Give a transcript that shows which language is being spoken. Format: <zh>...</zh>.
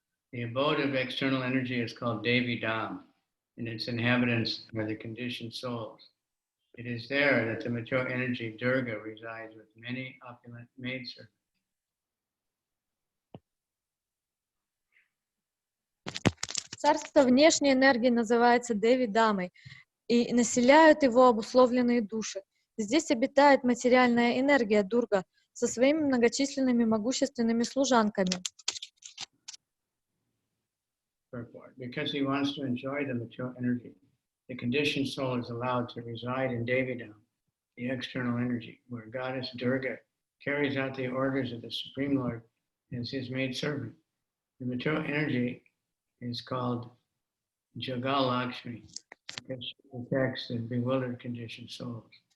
<en>The abode of external energy is called Devi Dham, and its inhabitants are the conditioned souls. It is there that the material energy Durga resides with many opulent maidservants.</en> <ru>Царство внешней энергии называется Деви Дамой, и населяют его обусловленные души. Здесь обитает материальная энергия Дурга со своими многочисленными могущественными служанками.</ru> <en>Because he wants to enjoy the material energy, the conditioned soul is allowed to reside in Devidam, the external energy, where Goddess Durga carries out the orders of the Supreme Lord as his maidservant. The material energy is called Jagalakshmi, because she protects the bewildered conditioned souls.</en>